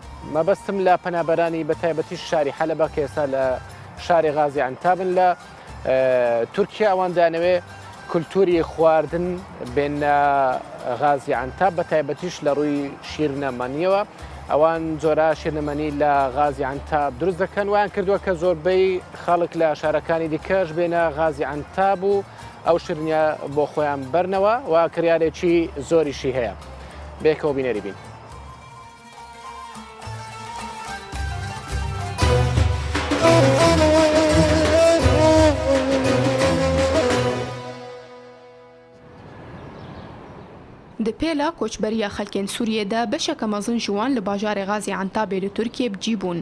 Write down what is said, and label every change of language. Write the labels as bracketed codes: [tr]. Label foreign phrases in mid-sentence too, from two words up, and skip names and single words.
[ckb] مەبەستم لە پەنابەرانی بەتایبەتی شاری حەلەبە کە ئێستا لە شاری غازی عنتابن لە تورکیا ئەوان دانەوێ کولتوری خواردن بێنە غازی عنتاب بەتایبەتیش لە ڕووی شیرنەمەنیەوە ئەوان جۆرە شیرنەمەنی لە غازی عنتاب دروست دەکەن ویان کردووە کە زۆربەی خەڵک لە شارەکانی دیکەش بێنە غازی عنتاب و ئەو شیرنیە بۆ خۆیان بەرنەوە و کریارێکی زۆریشی هەیە. بێکەوە بینەری بین. [ku] Di pêla koçberiya xelkên Sûriyê de beşeke mezin ji wan li bajarê Gazî Entabê li Tirkiye bicîbûn.